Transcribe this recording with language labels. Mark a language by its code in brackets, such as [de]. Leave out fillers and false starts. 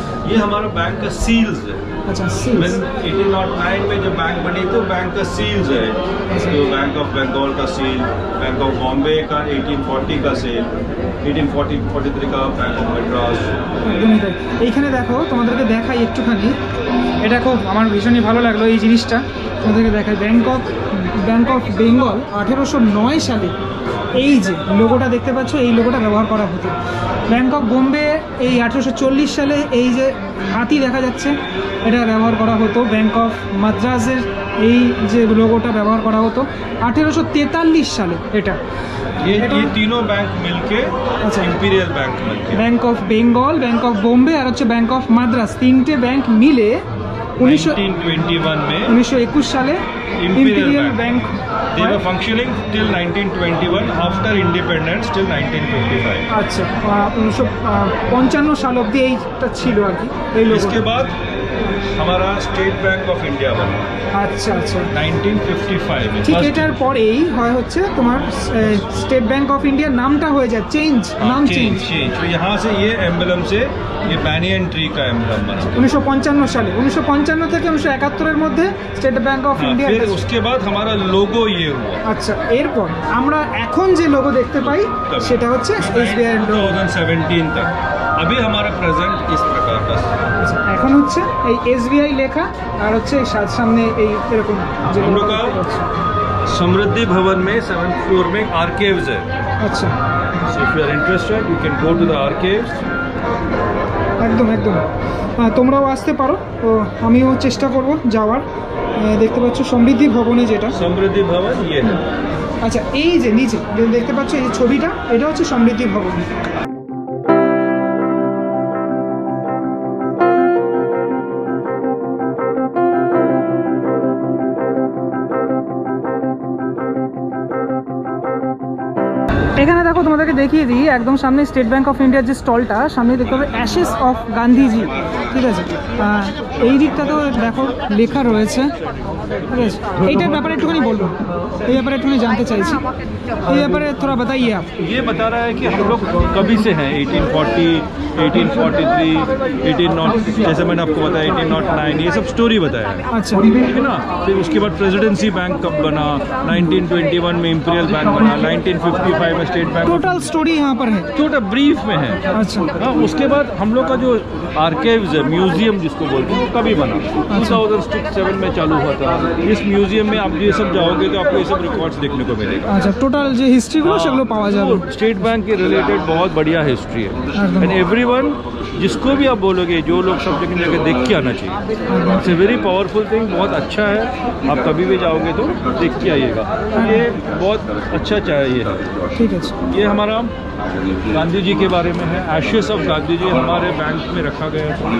[hi] ये हमारा बैंक का सील्स है। [bn] আচ্ছা [hi] When 1809 में जब बैंक बनी तो बैंक का सील्स है। तो बैंक ऑफ बंगाल का सील, बैंक ऑफ बॉम्बे का 1840 का सील, 1843 का बैंक ऑफ मद्रास। [bn] একদমই তাই। এইখানে দেখো তোমাদেরকে দেখাই একটুখানি, এটা খুব আমার ভীষণই ভালো লাগলো এই জিনিসটা তোমাদেরকে দেখাই। ব্যাংক অফ বেঙ্গল 1809 সালে এই যে লোগোটা দেখতে পাচ্ছ, এই লোগোটা ব্যবহার করা হতো। ব্যাংক অফ বোম্বে এই 1840 সালে এই যে হাতি দেখা যাচ্ছে এটা ব্যবহার করা হতো। ব্যাংক অফ মাদ্রাসের এই যে লোগোটা ব্যবহার করা হতো 1843 সালে। এটা [hi] ये तीनों बैंक मिलके अच्छा। इंपीरियल बैंक मिलके [bn] bank of Bengal, bank of Bombay আর হচ্ছে ব্যাংক অফ মাদ্রাস, তিনটে ব্যাংক মিলে [hi] 1921 में [bn] 1921 সালে imperial bank [en] They were functioning till 1921, after independence till 1955. [bn] আচ্ছা 1955 সাল অবধি এইটা ছিল আর কি এই লোগো। [hi] इसके बाद हमारा स्टेट बैंक ऑफ इंडिया बना [bn] আচ্ছা আচ্ছা [hi] 1955 में। [bn] ঠিক [en] First- [bn] এটার পরেই হয় হচ্ছে তোমার স্টেট ব্যাংক অফ ইন্ডিয়ার নামটা হয়ে যায় চেঞ্জ, নাম চেঞ্জ [hi] चेंज तो यहाँ से ये एम्बलम से ये बैनियन ट्री का एम्बलम बना। [bn] 1955 সালে, 1955 থেকে 1971 মধ্যে স্টেট ব্যাংক অফ [hi] हाँ, [bn] ইন্ডিয়া। [hi] फिर उसके बाद हमारा लोगो ये हुआ [bn] আচ্ছা, এরপর আমরা এখন যে লোগো দেখতে পাই সেটা হচ্ছে এসবিআই এর লোগো। [hi] 2017 तक। अभी हमारा प्रेजेंट इस प्रकार का। [bn] এখন হচ্ছে এই এসবিআই লেখা আর হচ্ছে সামনে এই এরকম যে [hi] हम लोग का समृद्धि भवन में 7th फ्लोर में आर्केव्स है। [bn] আচ্ছা, [en] So if you are interested, you can go to the archives. [bn] একদম একদম তোমরাও আসতে পারো, তো আমিও চেষ্টা করব যাওয়ার। দেখতে পাচ্ছ সমৃদ্ধি ভবনে যেটা, [hi] समृद्धि भवन ये है। [bn] আচ্ছা এই যে নিচে দেখতে পাচ্ছ এই ছবিটা, এটা হচ্ছে সমৃদ্ধি ভবন। এখানে দেখো তোমাদেরকে দেখিয়ে দিই, একদম সামনে স্টেট ব্যাংক অফ ইন্ডিয়ার যে স্টলটা সামনে দেখতে পাবে অ্যাশেস অফ গান্ধীজি, ঠিক আছে। এই দিকটাতেও দেখো লেখা রয়েছে, ঠিক আছে। এইটার ব্যাপারে একটুখানি বলবো, এই ব্যাপারে একটুখানি জানতে চাইছি, এই ব্যাপারে [hi] থোড়া বাতাইয়ে আপ। ये बता रहा है कि हम लोग कभी से हैं 1840, 1843, 18 जैसे मैंने आपको बताया 1809, ये सब स्टोरी बताया है, अच्छा, ठीक है ना। फिर उसके बाद प्रेसिडेंसी बैंक कब बना, 1921 में इंपीरियल बैंक बना, 1955 में स्टेट बैंक। टोटल स्टोरी यहाँ पर है। छोटा ब्रीफ में है। अच्छा, हाँ, उसके बाद हम लोग का जो आर्काइव्स है, म्यूजियम जिसको बोलते हैं, वो कभी बना 2007 में चालू हुआ था। इस म्यूजियम में आप ये सब जाओगे तो आपको ये सब रिकॉर्ड्स देखने को मिलेगा। [bn] আচ্ছা, টোটাল যে হিস্ট্রিগুলো সেগুলো পাওয়া যাবে। [hi] स्टेट बैंक के रिलेटेड बहुत बढ़िया हिस्ट्री है एंड एवरीवन जिसको भी आप बोलोगे, जो लोग सब जगह देख के आना चाहिए। [en] it's a very powerful thing, [hi] बहुत अच्छा है। आप कभी भी जाओगे तो देख के आइएगा, ये बहुत अच्छा चाहिए है। [bn] ঠিক আছে, [hi] ये हमारा गांधी जी के बारे में है, एशेस ऑफ गांधी जी हमारे बैंक में रखा गया है,